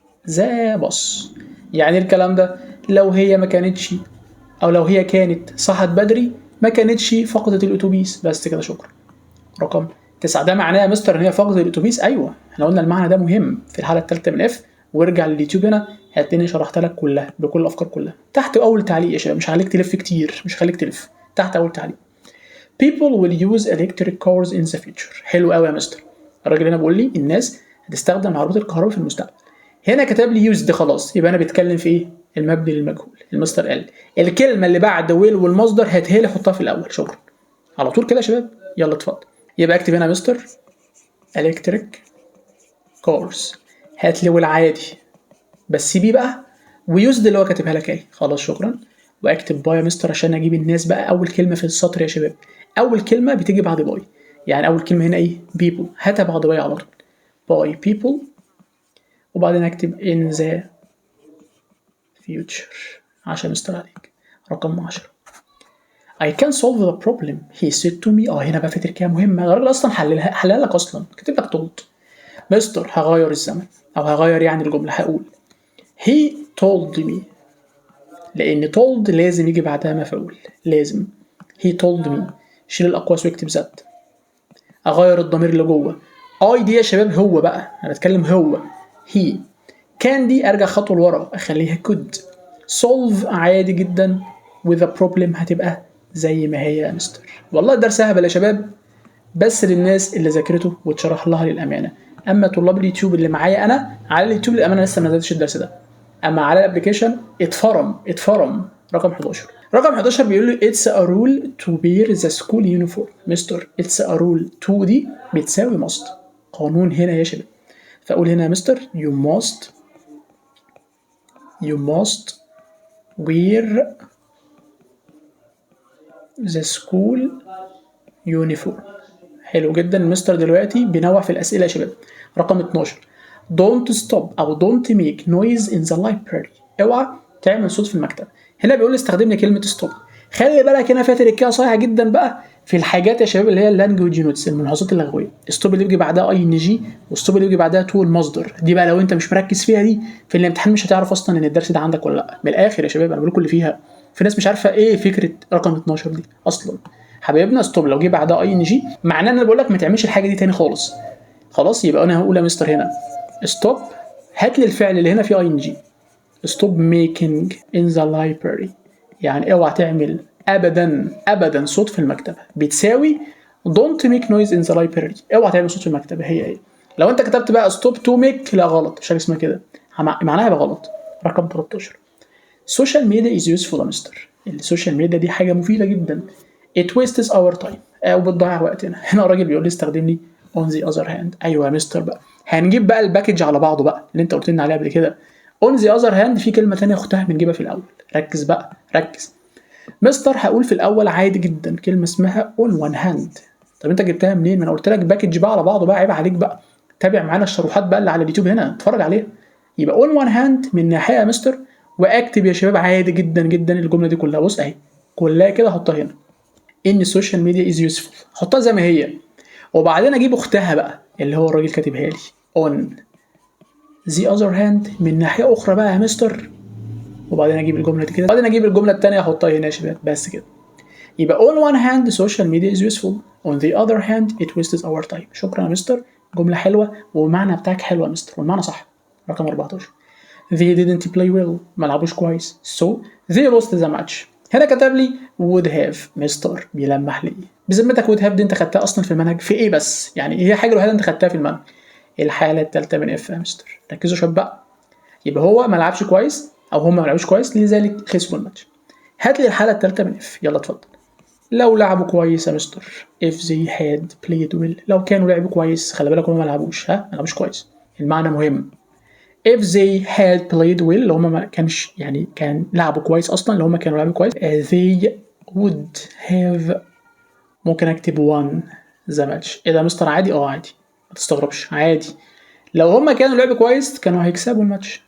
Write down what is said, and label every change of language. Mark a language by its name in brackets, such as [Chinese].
[Arabic] ذا باص. يعني الكلام ده لو هي ما كانتش، او لو هي كانت صحت بدري ما كانتش فقدت الاتوبيس. بس كده، شكرا. رقم 9 ده معناه يا مستر ان هي فقدت الاتوبيس؟ ايوه، احنا قلنا المعنى ده مهم في الحاله الثالثه من اف. وارجع لليوتيوب هنا هتلاقيني شرحت لك كلها بكل الافكار كلها تحت اول تعليق يا شباب. مش هخليك تلف كتير، مش هخليك تلف، تحت اول تعليق. [English] People will use electric cars in the future. [Arabic] حلو قوي يا مستر. الراجل هنا بيقول لي الناس هتستخدم العربيات الكهرباء في المستقبل. هنا كتب لي used، خلاص يبقى انا بتكلم في ايه؟ المبني للمجهول. المستر قال الكلمه اللي بعد will والمصدر هاتها لي حطها في الاول. شكرا. على طول كده يا شباب. يلا اتفضل. يبقى اكتب هنا يا مستر [English] electric cars. [Arabic] هات لي والعادي بس بيه بقى، ويوزد اللي هو كاتبها لك اهي. خلاص شكرا. واكتب باي يا مستر عشان اجيب الناس بقى. اول كلمه في السطر يا شباب، اول كلمه بتيجي بعد باي. يعني اول كلمه هنا ايه؟ people. هاتها بعد باي على طول. باي people. وبعدين اكتب [English] in the future [Arabic] عشان مستر عليك. رقم 10. [English] I can solve the problem he said to me. [Arabic] هنا بقى في تركية مهمة. الراجل اصلا حللها لك اصلا، كاتب لك told. مستر هغير الزمن، او هغير يعني الجمله. هقول [English] he told me، [Arabic] لان told لازم يجي بعدها مفعول. لازم. [English] he told me. [Arabic] شيل الاقواس واكتب ذات. اغير الضمير اللي جوه. اي دي يا شباب هو بقى، انا بتكلم هو. he. كان دي ارجع خطوه لورا اخليها could. solve عادي جدا [English] with a problem [Arabic] هتبقى زي ما هي يا مستر. والله الدرس هبل يا شباب، بس للناس اللي ذاكرته واتشرح لها للامانه. اما طلاب اليوتيوب اللي معايا انا على اليوتيوب للامانه لسه ما نزلتش الدرس ده، اما على الابلكيشن اتفرم. رقم 11. رقم 11 بيقول لي [English] it's a rule to wear the school uniform. [Arabic] مستر [English] it's a rule to [Arabic] دي بتساوي must، قانون هنا يا شباب. فاقول هنا يا مستر [English] you must wear the school uniform. [Arabic] حلو جدا. المستر دلوقتي بينوع في الاسئله يا شباب. رقم 12. [English] don't stop او don't make noise in the library. [Arabic] اوعى تعمل صوت في المكتب. هنا بيقول لي استخدم لي كلمه stop. خلي بالك هنا فيها تركية صايعه جدا بقى في الحاجات يا شباب اللي هي اللانجوج يونتس، الملحوظات اللغويه. ستوب اللي بيجي بعدها اي ان جي، وستوب اللي بيجي بعدها تو المصدر. دي بقى لو انت مش مركز فيها دي في الامتحان مش هتعرف اصلا ان الدرس ده عندك ولا لا. من الاخر يا شباب انا بقول لكم اللي فيها. في ناس مش عارفه ايه فكره رقم 12 دي اصلا. حبايبنا ستوب لو جه بعدها اي ان جي معناه ان انا بقول لك ما تعملش الحاجه دي تاني خالص. خلاص يبقى انا هقول يا مستر هنا ستوب. هات لي الفعل اللي هنا فيه اي ان جي. [English] stop making in the library. [Arabic] يعني اوعى تعمل ابدا صوت في المكتبه. [English] بتساوي don't make noise in the library. [Arabic] اوعى تعمل صوت في المكتبه. هي لو انت كتبت بقى [English] stop to make [Arabic] لا غلط، مش حاجه اسمها كده، معناها يبقى غلط. رقم 13. [English] social media is useful [Arabic] يا مستر. السوشيال ميديا دي حاجه مفيده جدا. [English] it wastes our time [Arabic] او بتضيع وقتنا. هنا الراجل بيقول لي استخدم لي [English] on the other hand. [Arabic] ايوه يا مستر بقى هنجيب بقى الباكج على بعضه بقى اللي انت قلت لنا عليها قبل كده. [English] on the other hand [Arabic] في كلمه ثانيه اختها بنجيبها في الاول. ركز بقى ركز. مستر هقول في الاول عادي جدا كلمه اسمها [English] on one hand. [Arabic] طب انت جبتها منين؟ ما انا قلت لك باكج بقى على بعضه بقى. عيب عليك بقى. تابع معانا الشروحات بقى اللي على اليوتيوب هنا، اتفرج عليها. يبقى [English] on one hand [Arabic] من ناحيه يا مستر. واكتب يا شباب عادي جدا جدا الجمله دي كلها. بص اهي كلها كده حطها هنا. ان السوشيال ميديا از يوسفول. حطها زي ما هي. وبعدين اجيب اختها بقى اللي هو الراجل كاتبها لي [English] on the other hand [Arabic] من ناحيه اخرى بقى يا مستر. وبعدين اجيب الجمله دي كده، وبعدين اجيب الجمله الثانيه احطها هنا يا شباب. بس كده. [English] يبقى on one hand social media is useful, on the other hand it wastes our time. [Arabic] شكرا يا مستر. جمله حلوه والمعنى بتاعك حلو يا مستر والمعنى صح. رقم 14. [English] they didn't play well. [Arabic] ما لعبوش كويس. [English] so they lost the match. [Arabic] هنا كتب لي [English] would have. [Arabic] مستر بيلمح لي بذمتك would have دي انت خدتها اصلا في المنهج في ايه بس؟ يعني هي حاجه الوحيده انت خدتها في المنهج. الحاله الثالثه من اف يا مستر. ركزوا شباب بقى. يبقى هو ما لعبش كويس او هم ما لعبوش كويس لذلك خسروا الماتش. هات لي الحاله الثالثه من اف. يلا اتفضل. لو لعبوا كويس يا مستر [English] if they had played well. [Arabic] لو كانوا لعبوا كويس. خلي بالك هم ما لعبوش. ما لعبوش كويس. المعنى مهم. [English] if they had played well [Arabic] اللي هم ما كانش يعني كان لعبوا كويس اصلا اللي هم كانوا لعبوا كويس [English] they would have. [Arabic] ممكن اكتب [English] won the match. [Arabic] ايه ده يا مستر عادي؟ عادي ما تستغربش عادي. لو هم كانوا لعبوا كويس كانوا هيكسبوا الماتش.